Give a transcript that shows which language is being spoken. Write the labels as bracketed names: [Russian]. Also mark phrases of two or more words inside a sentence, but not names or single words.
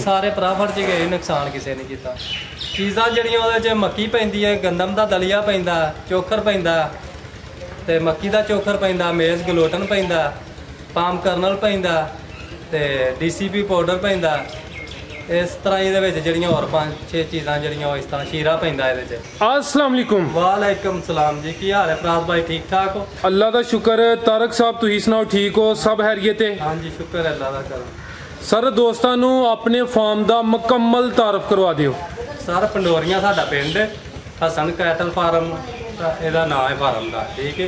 [Punjabi] سارے پرافٹ چ گئے، نقصان کسی نے کیا۔ چیزاں جہڑیاں اوہدے چ مکی پیندی ہے، گندم دا دلیا پیندا، چوکر پیندا، تے مکی دا چوکر پیندا، میز گلوٹن پیندا، پام کرنل پیندا، تے DCP پاؤڈر پیندا. اس طرح یہ جڑیاں اور 5-6 چیزاں جڑیاں اس طرح شیرہ پیندا ایہدے چ. [Arabic] السلام عليكم. وعليكم السلام [Punjabi] جی، کی حال ہے فراز بھائی، ٹھیک ٹھاک ہو? [Urdu] اللہ کا شکر ہے. [Punjabi] تارک صاحب تسیں سناؤ، ٹھیک ہو? [Urdu] سب خیریت ہے? ہاں جی، شکر ہے اللہ کا. [Punjabi] سر دوستاں نوں اپنے فارم کا مکمل تعارف کروا دیو. سر پنڈوریاں ساڈا پنڈ، حسن کیٹل فارم ایہدا نام ہے فارم کا، ٹھیک ہے.